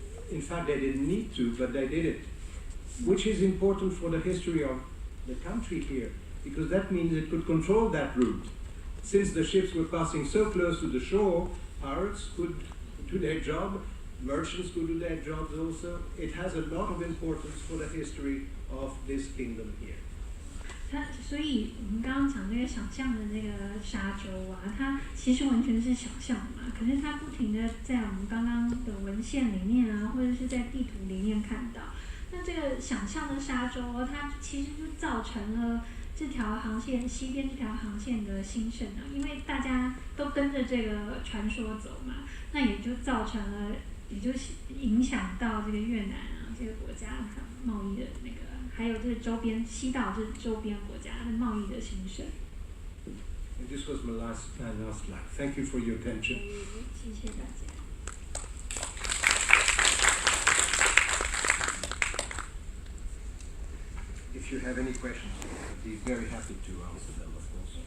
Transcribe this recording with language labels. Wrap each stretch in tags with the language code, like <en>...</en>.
<en>In fact, they didn't need to, but they did it, which is important for the history of the country here, because that means it could control that route. Since the ships were passing so close to the shore, pirates could do their job, merchants could do their jobs also. It has a lot of importance for the history of this kingdom here.</en> <zh>所以我们刚刚讲这个想象的这个沙洲啊，它其实完全是想象嘛，可是它不停的在我们刚刚的文献里面啊，或者是在地图里面看到。那这个想象的沙洲，它其实就造成了这条航线西边这条航线的兴盛啊，因为大家都跟着这个传说走嘛，那也就造成了，也就影响到这个越南啊这个国家贸易的那个。还有这周边西岛这周边国家的贸易的兴盛。</zh> <en>This was my last slide. Thank you for your attention.</en> <zh>谢谢大家。</zh> <en>If you have any questions, I'd be very happy to answer them, of course.</en>